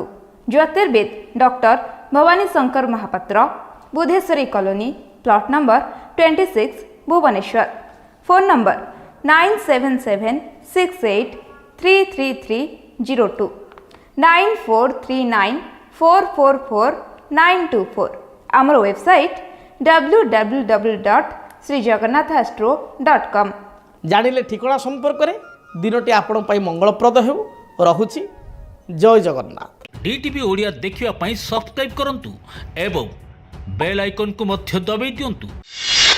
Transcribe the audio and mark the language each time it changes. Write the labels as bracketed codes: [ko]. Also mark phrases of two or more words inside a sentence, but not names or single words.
[or] ଜ୍ୟୋତିର୍ବିଦ ଡକ୍ଟର ଭବାନୀ ଶଙ୍କର ମହାପାତ୍ର, ବୁଧେଶ୍ୱରୀ କଲୋନୀ, ପ୍ଲଟ ନମ୍ବର 26, ଭୁବନେଶ୍ୱର। ଫୋନ୍ ନମ୍ବର 9776833302 9439444924। ଆମର ୱେବସାଇଟ୍ www.jyotirbids.com। www.srijagannathastro.com। ଜାଣିଲେ ଠିକଣା ସମ୍ପର୍କରେ ଦିନଟି ଆପଣଙ୍କ ପାଇଁ ମଙ୍ଗଳପ୍ରଦ ହେଉ। ରହୁଛି ଜୟ ଜଗନ୍ନାଥ। DTV ଓଡ଼ିଆ ଦେଖିବା ପାଇଁ ସବସ୍କ୍ରାଇବ୍ କରନ୍ତୁ ଏବଂ ବେଲ୍ ଆଇକନ୍କୁ ମଧ୍ୟ ଦବାଇ ଦିଅନ୍ତୁ।